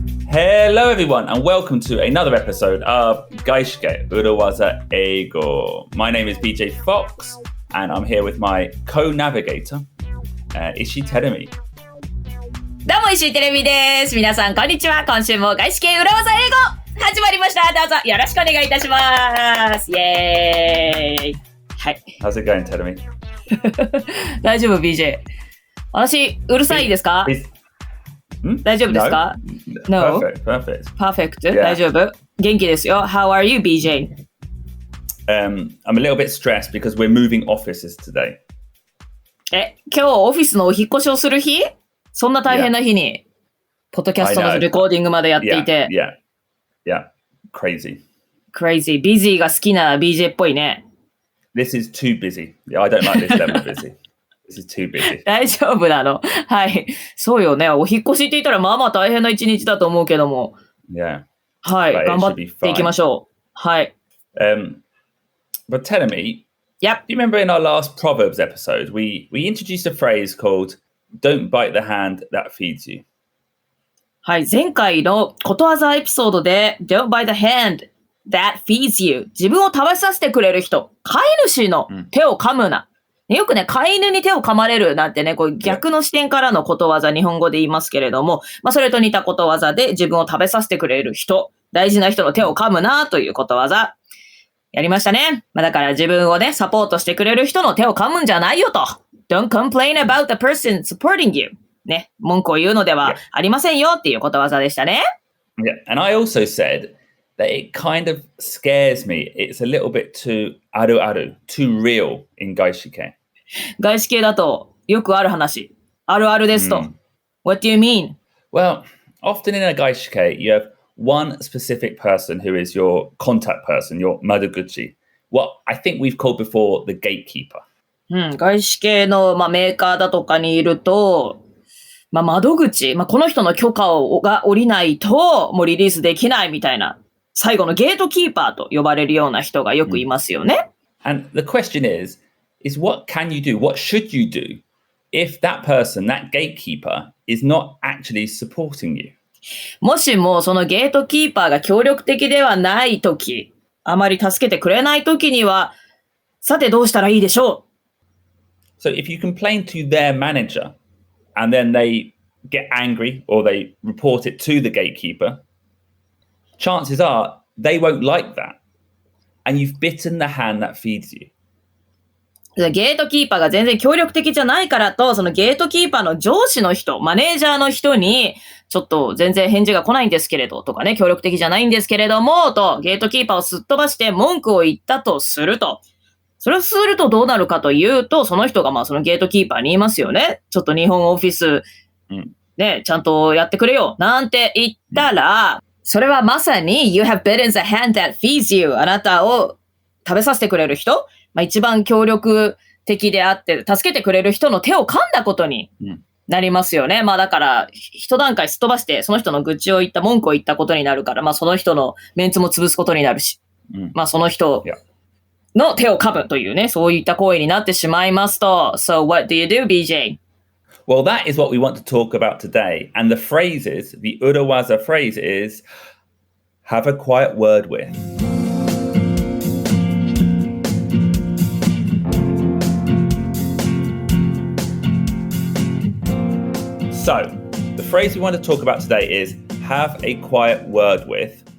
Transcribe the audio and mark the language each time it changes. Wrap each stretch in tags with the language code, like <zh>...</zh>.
<en>Hello everyone and welcome to another episode of 外資系裏技英語. My name is BJ Fox and I'm here with my co-navigator, Ishii Terumi.</en> <ja>どうも石井てるみです。皆さんこんにちは。今週も外資系裏技英語始まりました。どうぞよろしくお願いいたします。イエーイ。はい。</ja> <en>How's it going, Terumi?</en> <ja>大丈夫 BJ。私うるさいですか？大丈夫ですか？</ja> <en>No. Perfect. Perfect.</en> <ja>大丈夫？元気ですよ。</ja> <en>How are you, BJ? I'm a little bit stressed because we're moving offices today.</en> <ja>今日オフィスのお引っ越しをする日？そんな大変な日に、ポッドキャストのレコーディングまでやっていて。</ja> <en>Yeah. Crazy.</en> <ja>Busy が好きな BJ っぽいね。</ja> <en>This is too busy. I don't like this level of busy.This is too busy.</en> <ja>大丈夫なの。はい。そうよね。お引っ越しって言ったらまあまあ大変な一日だと思うけども。</ja> <en>Yeah.</en> <ja>はい。頑張っていきましょう。はい。</ja> <en>But tell me, Yep. do you remember in our last Proverbs episode, we introduced a phrase called, don't bite the hand that feeds you.</en> <ja>はい。前回のことわざエピソードで、</ja> <en>don't bite the hand that feeds you.</en> <ja>自分を食べさせてくれる人。飼い主の手を噛むな。よくね、飼い犬に手を噛まれるなんてね、こう逆の視点からのことわざ、日本語で言いますけれども、それと似たことわざで自分を食べさせてくれる人、大事な人の手を噛むなということわざ、やりましたね。だから自分をね、サポートしてくれる人の手を噛むんじゃないよと。</ja> <en>Don't complain about the person supporting you.</en> <ja>ね、文句を言うのではありませんよっていうことわざでしたね。</ja> <en>Yeah, and I also said that it kind of scares me. It's a little bit too aru-aru, too real in 外資系。</en> <ja>外資系だとよくある話。あるあるですと。</ja> <en>What do you mean? Well, often in a 外資系, you have one specific person who is your contact person, your madoguchi. What I think we've called before the gatekeeper.</en> <ja>外資系の、メーカーだとかにいると、窓口、この人の許可が下りないともうリリースできないみたいな、最後のゲートキーパーと呼ばれるような人がよくいますよね。</ja> <en>And the question is what can you do? What should you do if that person, that gatekeeper, is not actually supporting you?</en> <ja>もしもそのゲートキーパーが協力的ではないとき、あまり助けてくれないときには、さてどうしたらいいでしょ</ja> <en>う So if you complain to their manager and then they get angry or they report it to the gatekeeper, chances are they won't like that. And you've bitten the hand that feeds you.</en> <ja>ゲートキーパーが全然協力的じゃないからと、そのゲートキーパーの上司の人、マネージャーの人に、ちょっと全然返事が来ないんですけれど、とかね、協力的じゃないんですけれども、と、ゲートキーパーをすっ飛ばして文句を言ったとすると。それをするとどうなるかというと、その人がそのゲートキーパーに言いますよね。ちょっと日本オフィス、ね、ちゃんとやってくれよ、なんて言ったら、それはまさに、</ja> <en>You have bitten the hand that feeds you.</en> <ja>あなたを食べさせてくれる人、一番協力的であって、助けてくれる人の手を噛んだことになりますよね。だから、一段階すっ飛ばして、その人の愚痴を言った、文句を言ったことになるから、その人のメンツも潰すことになるし、その人の手を噛むというね、そういった行為になってしまいますと。</ja> <en>So what do you do, BJ? Well, that is what we want to talk about today. And the phrase is, the urawaza phrase is, have a quiet word with.So, the phrase we want to talk about today is have a quiet word with.</en>